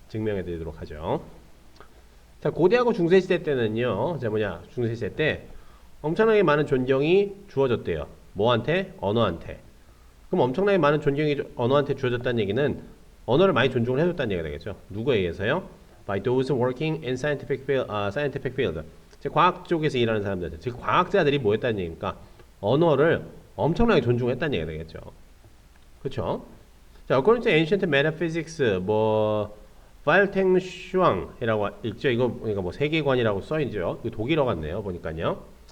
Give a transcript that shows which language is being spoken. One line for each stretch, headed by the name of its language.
Korean: 증명해 드리도록 하죠. 자, 고대하고 중세시대 때는요. 자, 중세시대 때 엄청나게 많은 존경이 주어졌대요. 뭐한테? 언어한테. 그럼 엄청나게 많은 존경이 언어한테 주어졌다는 얘기는 언어를 많이 존중을 해줬다는 얘기가 되겠죠. 누구에 의해서요?
English: By those working in scientific field.
Korean: 즉 과학 쪽에서 일하는 사람들, 즉 과학자들이 뭐 했다는 얘기니까 언어를 엄청나게 존중했다는 얘기가 되겠죠. 그렇죠? 자,
English: according to ancient metaphysics,
Korean: 파일탱 슈앙이라고 읽죠. 이거 보니까 뭐 세계관이라고 써있죠. 이거 독일어 같네요. 보니까요.